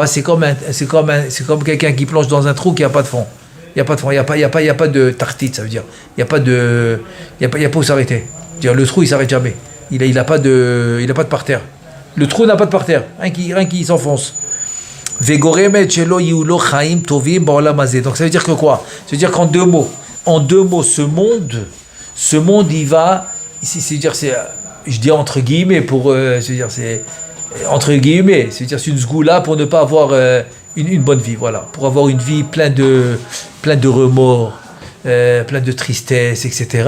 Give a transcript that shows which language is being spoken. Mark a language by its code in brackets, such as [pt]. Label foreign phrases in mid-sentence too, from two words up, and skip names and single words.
[fr] C'est comme quelqu'un qui plonge dans un trou qui n'a pas de fond. Il n'y a pas de fond, il n'y a pas de tartite, ça veut dire. Il n'y a pas où s'arrêter. Dire le trou, il ne s'arrête jamais. Il n'a pas de parterre. Le trou n'a pas de parterre, rien qui s'enfonce. [he] וגורמת שלא יהיו לו חיים טובים בעולם הזה. [fr] Donc ça veut dire que quoi? Ça veut dire qu'en deux mots, ce monde, il va, c'est-à-dire, je dis entre guillemets pour, c'est-à-dire, c'est entre guillemets, c'est-à-dire c'est une sgoula pour ne pas avoir une bonne vie, voilà, pour avoir une vie pleine de remords, plein de tristesse, etc.